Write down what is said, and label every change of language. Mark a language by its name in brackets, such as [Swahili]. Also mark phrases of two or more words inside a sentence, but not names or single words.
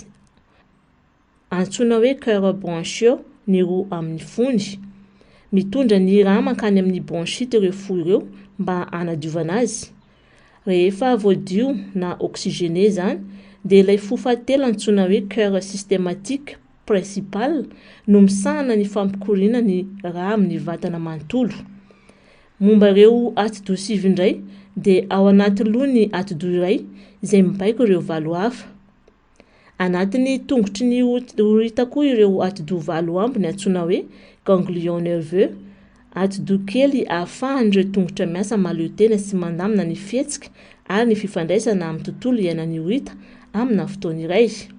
[Malagasy] Antsoina hoe [French] cœur branchieux [Malagasy] ny roa amin'ny fony. Mitondra ny rà mankany amin'ny bronchite ireo fo ireo mba hanadiovana azy. Rehefa voadio na oxygéné zany dia ilay fo fahatelo antsoina hoe [French] cœur systématique principal [Malagasy] no misahana ny fampikoriana ny rà amin'ny vatana manontolo. Momba ireo ati-dosivy indray dia ao anaty loha ny ati-do iray izay mibaiko ireo valo hafa. Anatin'ny tongotry ny horita koa ireo ati-do valo ambiny antsoina hoe [French] ganglion nerveux, [Malagasy] ati-do kely ahafahan'ireo tongotra miasa mahaleo tena sy mandamina ny fihetsika ary ny fifandraisana amin'ny tontolo iainan'ny horita amina fotoana iray.